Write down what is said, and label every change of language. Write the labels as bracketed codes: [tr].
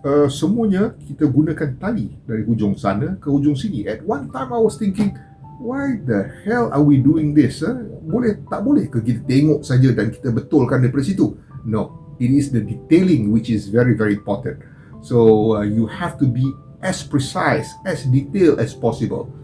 [ms] Semuanya kita gunakan tali dari hujung sana ke hujung sini. [en] At one time I was thinking, why the hell are we doing this? [ms] Tak boleh ke kita tengok saja dan kita betulkan daripada situ? [en] No, it is the detailing which is very very important. So you have to be as precise, as detailed as possible.